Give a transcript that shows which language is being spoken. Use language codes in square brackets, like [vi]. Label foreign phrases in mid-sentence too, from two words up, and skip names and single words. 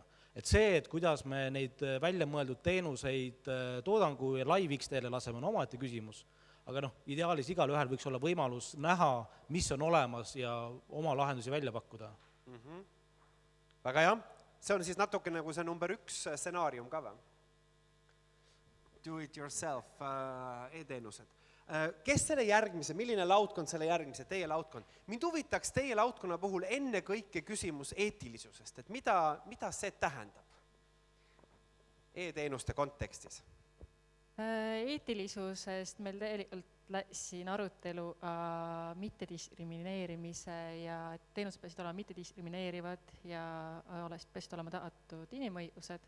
[et] Et see, et kuidas me neid välja mõeldud teenuseid toodangu ja live X-teele laseme, on omaette küsimus. Aga ideaalis igal ühel võiks olla võimalus näha, mis on olemas ja oma lahendusi välja pakkuda. Väga hea. See on siis natuke nagu see number 1 stsenaarium ka või? [en] Do it yourself e-teenused. [et] Kes selle järgmise, milline laudkond selle järgmise, teie laudkond? Mind huvitaks teie laudkonna puhul enne kõike küsimus eetilisusest, et mida see tähendab e-teenuste kontekstis? Eetilisusest meil tegelikult siin arutelu mittediskrimineerimise ja teenused peasid olema mittediskrimineerivad ja peasid olema tagatud inimõigused.